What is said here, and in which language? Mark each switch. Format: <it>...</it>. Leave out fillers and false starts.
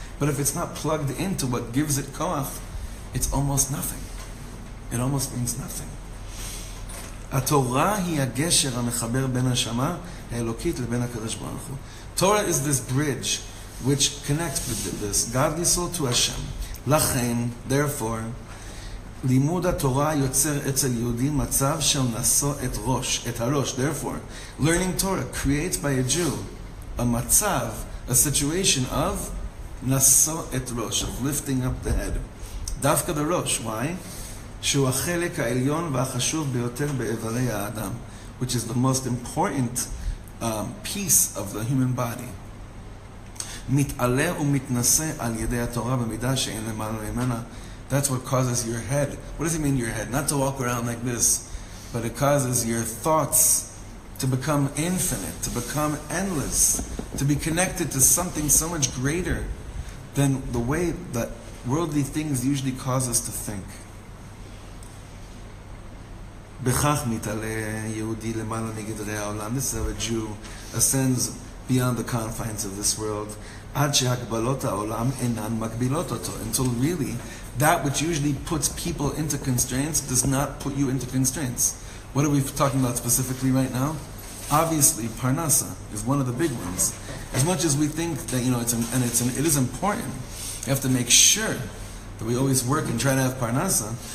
<en>But if it's not plugged into what gives it koach, it's almost nothing. It almost means nothing. Torah is this bridge which connects this godly soul to Hashem.</en> <he>Lachen,</he> <en>therefore,</en> <he>לימוד התורה יוצר אצל יהודי מצב של נשוא את הראש.</he> <en>Therefore, learning Torah creates by a Jew a matzav, a situation of</en> <he>נשוא את ראש,</he> <en>of lifting up the head. דווקא the ראש, why?</en> <he>שהוא החלק העליון והחשוב ביותר באיברי האדם,</he> <en>which is the most important piece of the human body.</en> <he>מתעלה ומתנשא על ידי התורה במידה שאין למעלה ממנה.</he> <en>That's what causes your head. What does it mean, your head? Not to walk around like this, but it causes your thoughts to become infinite, to become endless, to be connected to something so much greater than the way that worldly things usually cause us to think.</en> <he>בכך מתעלה יהודי למעלה מגדרי העולם.</he> <en>This is how a Jew ascends beyond the confines of this world.</en> <he>עד שהגבלות העולם אינן מגבילות אותו.</he> <en>Until really, that which usually puts people into constraints does not put you into constraints. What are we talking about specifically right now? Obviously, Parnasa is one of the big ones. As much as we think that, it is important, you have to make sure that we always work and try to have Parnasa.</en>